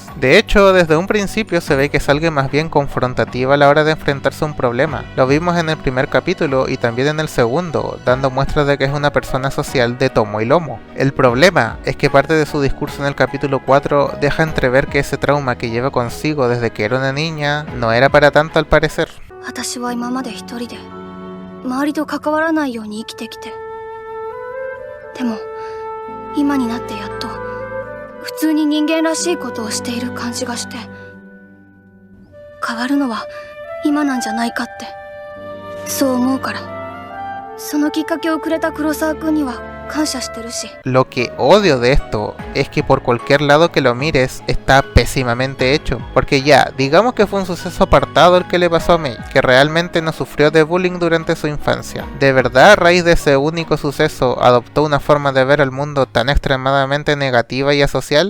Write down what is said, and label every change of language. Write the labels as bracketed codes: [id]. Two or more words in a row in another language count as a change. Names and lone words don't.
[es] De hecho, desde un principio se ve que es alguien más bien confrontativa a la hora de enfrentarse a un problema. Lo vimos en el primer capítulo y también en el segundo, dando muestras de que es una persona social de tomo y lomo. El problema es que parte de su discurso en el capítulo 4 deja entrever que ese trauma que lleva consigo desde que era una niña no era para tanto al parecer. [ja] 私は今まで一人で周りと関わらないように生きてきて、でも今になってやっと普通に人間らしいことをしている感じがして、変わるのは今なんじゃないかってそう思うから、そのきっかけをくれた黒沢くんには感謝してるし。 [es] Lo que odio de esto es que por cualquier lado que lo mires está pésimamente hecho, porque ya, digamos que fue un suceso apartado el que le pasó a Mei, que realmente no sufrió de bullying durante su infancia. ¿De verdad a raíz de ese único suceso adoptó una forma de ver el mundo tan extremadamente negativa y asocial?